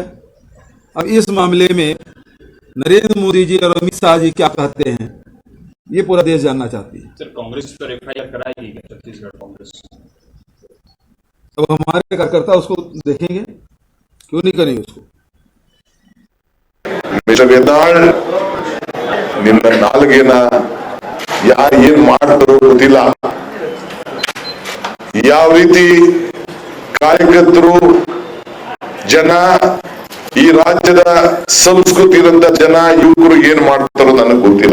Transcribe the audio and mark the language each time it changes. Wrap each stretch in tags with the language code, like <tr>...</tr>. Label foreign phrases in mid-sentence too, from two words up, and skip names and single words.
<hi>अब इस मामले में नरेंद्र मोदी जी और अमित शाह जी क्या कहते हैं, ये पूरा देश जानना चाहती है। सर, कांग्रेस पर एफआईआर कराएगी क्या छत्तीसगढ़ कांग्रेस? अब हमारे कार्यकर्ता उसको देखेंगे, क्यों नहीं करेंगे उसको।</hi> <kn>ಮಿಸ್ಟರ್ ಯತ್ನಾಳ್, ನಿನ್ನ ನಾಲ್ಗೆನ ಯಾರು ಏನ್ ಮಾಡ್ತಾರೋ ಗೊತ್ತಿಲ್ಲ. ಯಾವ ರೀತಿ ಕಾರ್ಯಕರ್ತರು ಜನ, ಈ ರಾಜ್ಯದ ಸಂಸ್ಕೃತಿ ಇರಂತ ಜನ, ಯುವಕರು ಏನ್ ಮಾಡ್ತಾರೋ ನನಗೆ ಗೊತ್ತಿಲ್ಲ.</kn>